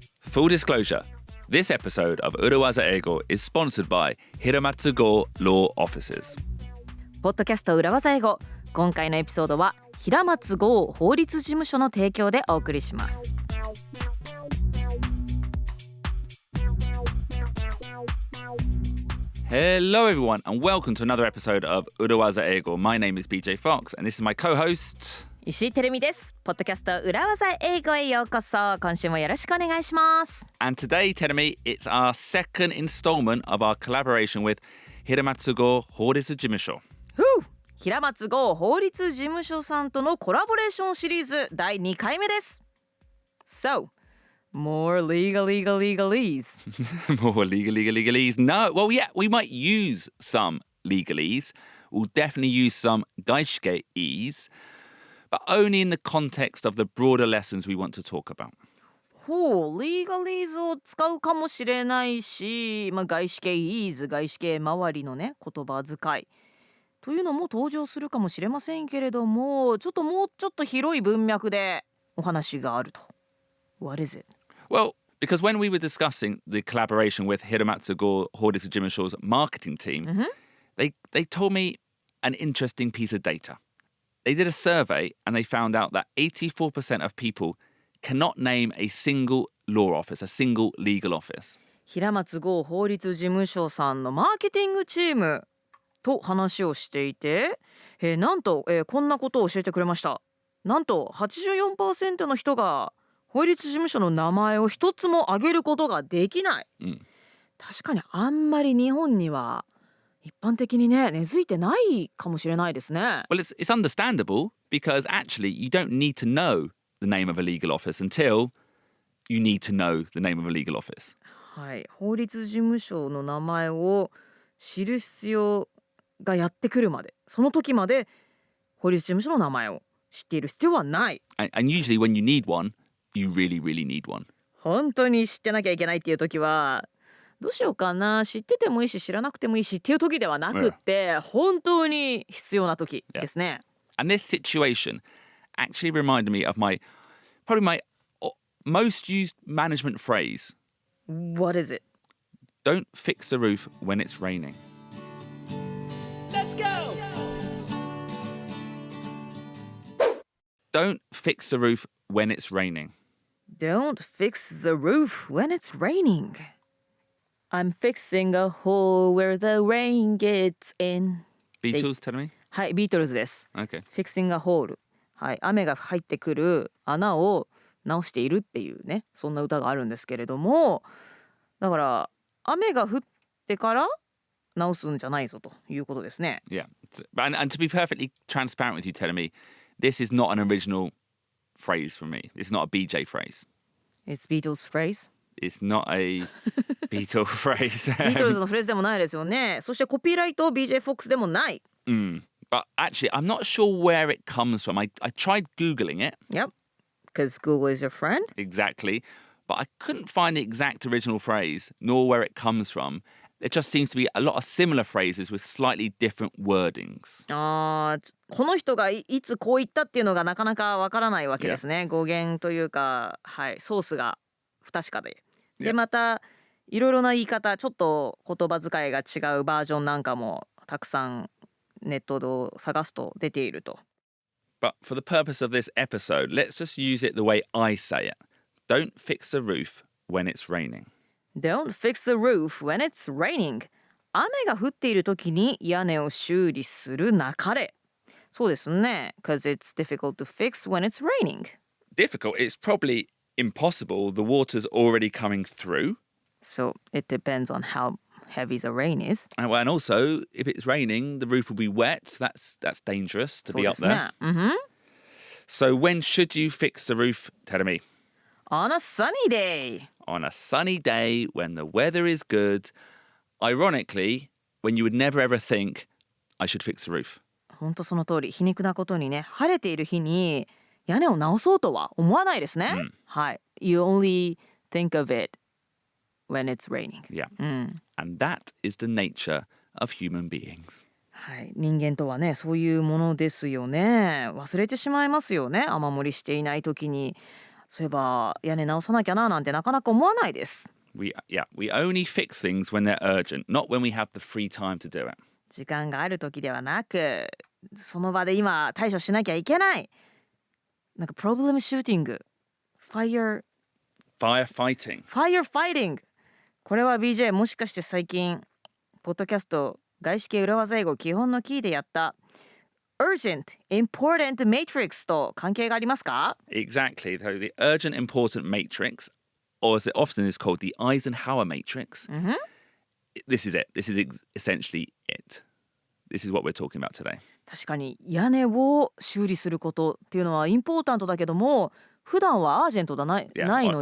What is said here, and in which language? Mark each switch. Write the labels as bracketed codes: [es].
[en] Full disclosure, this episode of 裏技英語 is sponsored by 平松剛 Law Offices. [ja] ポッドキャスト裏技英語、今回のエピソードは平松剛法律事務所の提供でお送りします。 [en] Hello everyone and welcome to another episode of 裏技英語. My name is BJ Fox and this is my co-host [ja] 石井てるみです。ポッドキャスト裏技英語へようこそ。今週もよろしくお願いします。 [en] And today, Terumi, it's our second installment of our collaboration with 平松剛法律事務所。 [ja] 平松剛法律事務所さんとのコラボレーションシリーズ第2回目です。 [en] So, more legalese. More legalese. No, well, yeah, we might use some legalese. We'll definitely use some 外資系ease.But only in the context of the broader lessons we want to talk about. [ja] リーガリーズを使うかもしれないし、外資系イーズ、外資系周りのね、言葉遣いというのも登場するかもしれませんけれども、もうちょっと広い文脈でお話があると。 [en] What is it? Well, because when we were discussing the collaboration with 平松剛法律事務所's marketing team, they told me an interesting piece of data.They did a survey and they found out that 84% of people cannot name a single law office, a single legal office. [ja] 平松剛法律事務所さんのマーケティングチームと話をしていて、なんと、こんなことを教えてくれました。なんと 84% の人が法律事務所の名前を一つも挙げることができない。確かにあんまり日本には一般的にね、根付いてないかもしれないですね。 [en] Well, it's understandable because actually you don't need to know the name of a legal office until you need to know the name of a legal office. [ja] はい、法律事務所の名前を知る必要がやってくるまで、その時まで法律事務所の名前を知っている必要はない。 [en] And usually when you need one, you really need one. [ja] 本当に知ってなきゃいけないっていう時は、どうしようかな、知っててもいいし知らなくてもいいしっていう時ではなくって、本当に必要な時ですね。 [en] And this situation actually reminded me of probably my most used management phrase. What is it? Don't fix the roof when it's raining. Let's go! Don't fix the roof when it's raining. Don't fix the roof when it's raining.I'm fixing a hole where the rain gets in. Beatles, tell me? [ja] はい、ビートルズです。 [en] Okay. Fixing a hole. [ja] はい、雨が入ってくる穴を直しているっていうね、そんな歌があるんですけれども、だから雨が降ってから直すんじゃないぞということですね。 [en] Yeah. And to be perfectly transparent with you, telling me, this is not an original phrase from me. It's not a BJ phrase. It's Beatles phrase?It's not a Beatles phrase. [ja] ビートルズのフレーズでもないですよね。そしてコピーライト BJ フォックスでもない。 [en] But actually, I'm not sure where it comes from. I tried Googling it. Yep, because Google is your friend. Exactly. But I couldn't find the exact original phrase, nor where it comes from. There just seems to be a lot of similar phrases with slightly different wordings. [ja] この人がいつこう言ったっていうのがなかなかわからないわけですね。語源というか、はい、ソースが不確かで。でまたいろいろな言い方、ちょっと言葉遣いが違うバージョンなんかもたくさんネットで探すと出ていると。 [en] But for the purpose of this episode, let's just use it the way I say it. Don't fix the roof when it's raining. Don't fix the roof when it's raining. [ja] 雨が降っている時に屋根を修理するなかれ。そうですね。 [en] Because it's difficult to fix when it's raining. Difficult? It's probably impossible. The water's already coming through. So it depends on how heavy the rain is. And also, if it's raining, the roof will be wet. That's dangerous to be up there. So when should you fix the roof, Terumi? On a sunny day. On a sunny day when the weather is good. Ironically, when you would never ever think, I should fix the roof. [ja] 本当その通り。皮肉なことにね、晴れている日に屋根を直そうとは思わないですね。はい。 [en] You only think of it when it's raining. Yeah. And that is the nature of human beings. [ja] はい。人間とはね、そういうものですよね。忘れてしまいますよね。雨漏りしていない時にそういえば屋根直さなきゃななんてなかなか思わないです。 [en] We only fix things when they're urgent, not when we have the free time to do it. [ja] 時間がある時ではなく、その場で今対処しなきゃいけない。なんかプロブレムシューティング、 [en] Firefighting. [ja] ファイアファイティング。これは BJ もしかして最近ポッドキャスト外資系裏技英語基本のキーでやったUrgent Important Matrix と関係がありますか？ [en] Exactly. So the urgent important matrix, or as it often is called, the Eisenhower matrix. This is it. This is essentially it. This is what we're talking about today. [ja] 確かに屋根を修理することっていうのはインポータントだけども、普段はアージェントないの